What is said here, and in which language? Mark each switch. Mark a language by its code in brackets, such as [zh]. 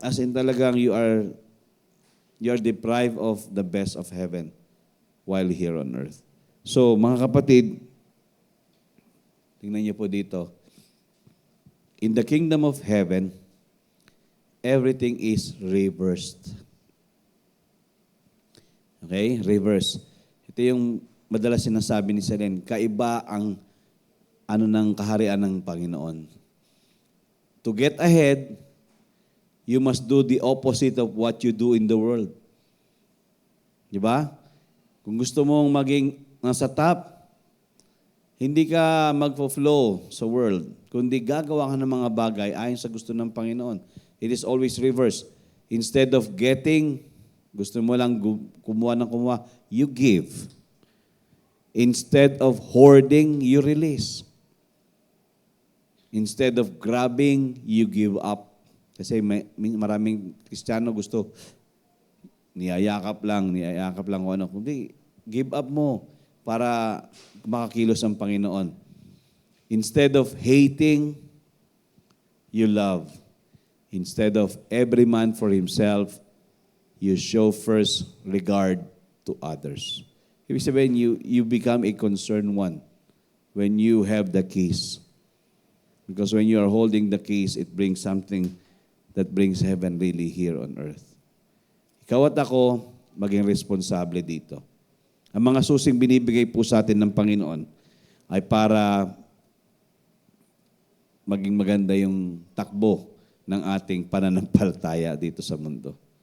[en] As in talagang you are deprived of the best of heaven while here on earth. [tl] So, mga kapatid, tingnan niyo po dito. [en] In the kingdom of heaven, everything is reversed. Okay? Reverse. [tl] Ito yung madalas sinasabi ni Selen, kaiba ang ng kaharian ng Panginoon. [en] To get ahead, you must do the opposite of what you do in the world. [tl] Di ba? Kung gusto mong maging nasa top, hindi ka magfo-flow sa world, kundi gagawa ka ng mga bagay ayon sa gusto ng Panginoon. [en] It is always reverse. Instead of getting, [tl] gusto mo lang kumuha ng kumuha, [en] you give. Instead of hoarding, you release. Instead of grabbing, you give up. [tl] Kasi maraming Kristiyano gusto, niyayakap lang kung ano. Kundi, give up mo para makakilos ang Panginoon. [en] Instead of hating, you love. Instead of every man for himself, you show first regard to others. [tl] Ibig sabihin, [en] you become a concerned one when you have the keys. Because when you are holding the keys, it brings something that brings heaven really here on earth. [tl] Ikaw at ako, maging responsable dito. Ang mga susing binibigay po sa atin ng Panginoon ay para maging maganda yung takbo ng ating pananampalataya dito sa mundo.